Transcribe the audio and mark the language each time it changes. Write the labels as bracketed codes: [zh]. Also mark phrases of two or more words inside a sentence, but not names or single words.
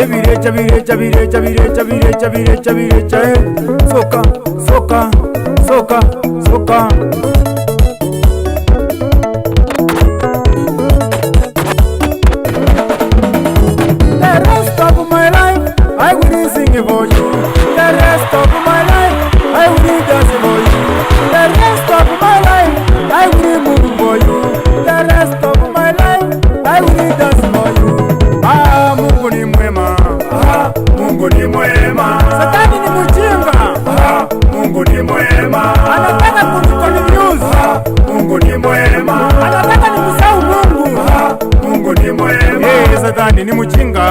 [sw] soka, soka, soka, soka. [en] The rest of my life I will sing for you. The rest of my life I will dance for you. The rest of my life I will move for you. The rest of my life I will dance for you. [sw] Ah, Mungu ni mwema. Ah, Mungu ni mwema. Satani ni mjinga. Ah, Mungu ni mwema. Anataka kuniconfuse. Ah, Mungu ni mwema. Anataka nimsahau Mungu. Ah, Mungu ni mwema. Satani ni mjinga.